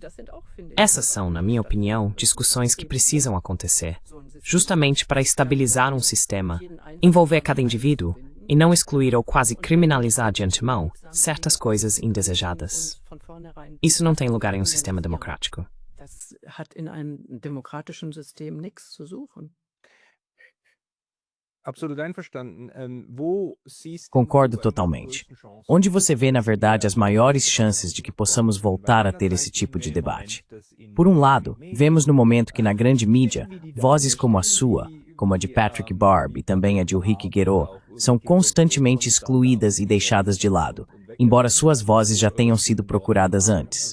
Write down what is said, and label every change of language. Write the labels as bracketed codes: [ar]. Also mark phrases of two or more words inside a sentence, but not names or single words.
[pt] Essas são, na minha opinião, discussões que precisam acontecer, justamente para estabilizar um sistema, envolver cada indivíduo e não excluir ou quase criminalizar de antemão certas coisas indesejadas. Isso não tem lugar em um sistema democrático. [de] Das hat in einem demokratischen System nichts zu suchen. Absolut einverstanden. Wo siehst du [pt] Concordo totalmente. Onde você vê, na verdade, as maiores chances de que possamos voltar a ter esse tipo de debate? Por um lado, vemos no momento que na grande mídia, vozes como a sua, como a de Patrick Barb e também a de Ulrike Guerreau, são constantemente excluídas e deixadas de lado, embora suas vozes já tenham sido procuradas antes.